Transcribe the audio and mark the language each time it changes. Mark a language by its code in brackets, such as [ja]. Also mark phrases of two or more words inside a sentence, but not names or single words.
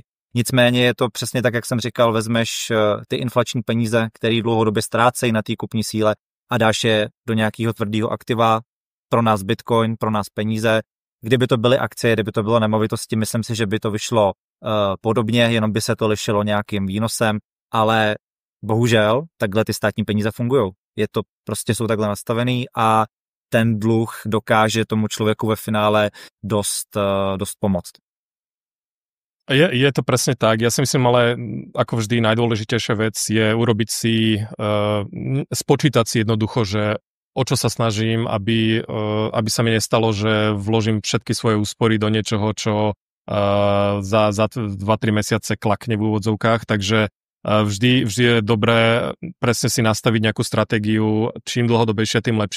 [cs] Nicméně je to přesně tak, jak jsem říkal, vezmeš ty inflační peníze, které dlouhodobě ztrácejí na té kupní síle, a dáš je do nějakého tvrdého aktiva, pro nás Bitcoin, pro nás peníze. Kdyby to byly akcie, kdyby to bylo nemovitosti, myslím si, že by to vyšlo podobně, jenom by se to lišilo nějakým výnosem, ale bohužel takhle ty státní peníze fungují. Prostě jsou takhle nastavený a ten dluh dokáže tomu človeku ve finále [sk] dosť pomôcť. Je to presne tak. Ja si myslím, ale ako vždy najdôležitejšia vec je urobiť si, spočítať si jednoducho, že o čo sa snažím, aby sa mi nestalo, že vložím všetky svoje úspory do niečoho, čo za 2-3 mesiace klakne v úvodzovkách, takže vždy je dobré presne si nastaviť nejakú stratégiu, čím dlhodobejšie, tým lepšie.